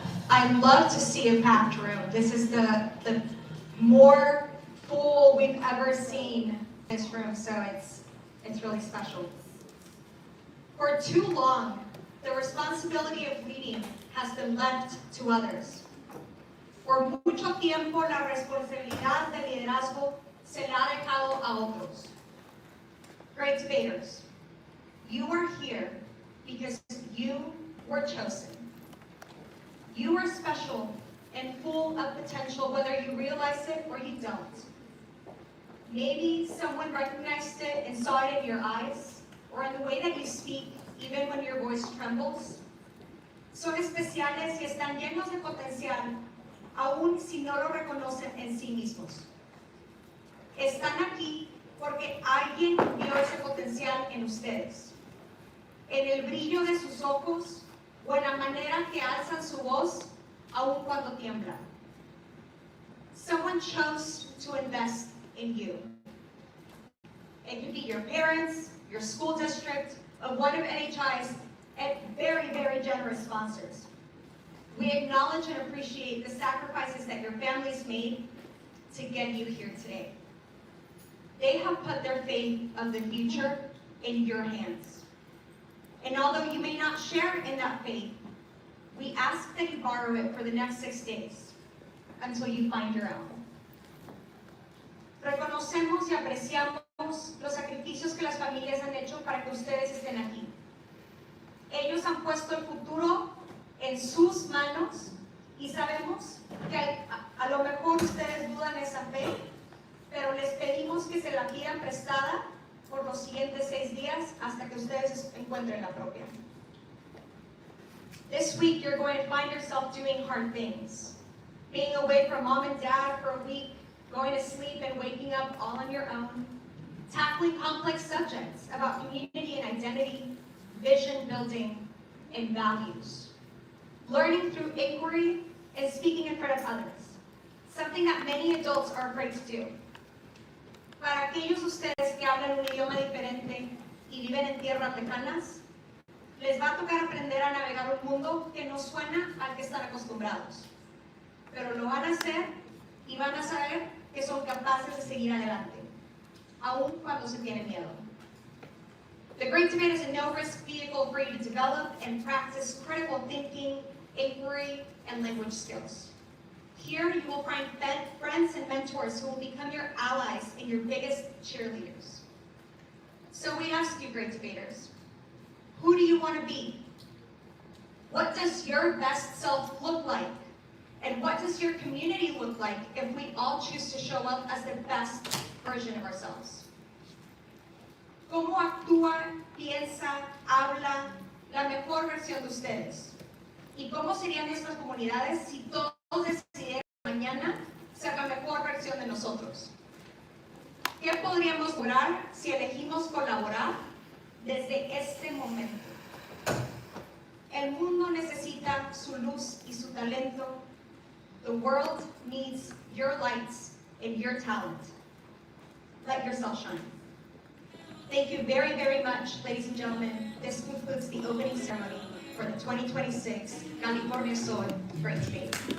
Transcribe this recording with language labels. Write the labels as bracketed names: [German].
[English] I love to see a packed room. This is the more full we've ever seen this room, so it's really special. For too long, the responsibility of leading has been left to others. [Spanish] Por mucho tiempo, la responsabilidad del liderazgo se la ha dejado a otros. [English] Great debaters, you are here because you were chosen. You are special and full of potential, whether you realize it or you don't. Maybe someone recognized it and saw it in your eyes, or in the way that you speak, even when your voice trembles. [Spanish] Son especiales y están llenos de potencial, aun si no lo reconocen en sí mismos. Están aquí porque alguien vio ese potencial en ustedes, en el brillo de sus ojos o en la manera que alzan su voz aun cuando tiemblan. [English] Someone chose to invest in you. It could be your parents, your school district, or one of NHI's very, very generous sponsors. We acknowledge and appreciate the sacrifices that your families made to get you here today. They have put their faith of the future in your hands. And although you may not share in that faith, we ask that you borrow it for the next 6 days until you find your own. [Spanish] Reconocemos y apreciamos los sacrificios que las familias han hecho para que ustedes estén aquí. Ellos han puesto el futuro en sus manos y sabemos que a lo mejor ustedes dudan esa fe, pero les pedimos que se la pidan prestada por los siguientes 6 días hasta que ustedes encuentren la propia. [English] This week you're going to find yourself doing hard things. Being away from mom and dad for a week, going to sleep and waking up all on your own, tackling complex subjects about community and identity, vision building, and values. Learning through inquiry and speaking in front of others, something that many adults are afraid to do. [Spanish] Para aquellos ustedes que hablan un idioma diferente y viven en tierras lejanas, les va a tocar aprender a navegar un mundo que no suena al que están acostumbrados. Pero lo van a hacer y van a saber que son capaces de seguir adelante, aun cuando se tiene miedo. [English] The Great Debate is a no-risk vehicle for you to develop and practice critical thinking, inquiry, and language skills. Here you will find friends and mentors who will become your allies and your biggest cheerleaders. So we ask you, great debaters, who do you want to be? What does your best self look like? And what does your community look like if we all choose to show up as the best version of ourselves? [Spanish] ¿Cómo actúa, piensa, habla la mejor versión de ustedes? ¿Y cómo serían nuestras comunidades si todos decidieran mañana ser la mejor versión de nosotros? ¿Qué podríamos lograr si elegimos colaborar desde este momento? El mundo necesita su luz y su talento. [English] The world needs your lights and your talent. Let yourself shine. Thank you very, very much, ladies and gentlemen. This concludes the opening ceremony for the 2026 California Sol Great Debate.